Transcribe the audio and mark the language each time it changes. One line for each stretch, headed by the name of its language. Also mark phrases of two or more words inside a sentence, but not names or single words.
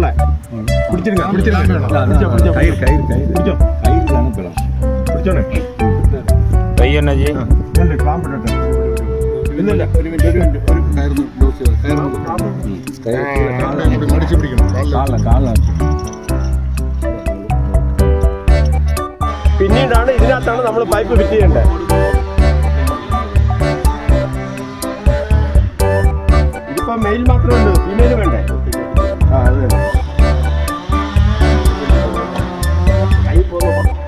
Tamil: பிடிச்சிருங்க கயிறு பிடிச்சோண்ணே கை என்னஜி காம்பு இல்ல மடிச்சு பிடிக்கணும்.
Malayalam: പിന്നീടാണ് ഇതിനകത്താണ് നമ്മൾ പൈപ്പ് ഫിറ്റ് ചെയ്യേണ്ടത്. ഇതിപ്പോ മെയിൽ മാത്രമുണ്ട്, ഫീമെയിൽ വേണ്ടേ? അത് കൈ പോകുന്നു.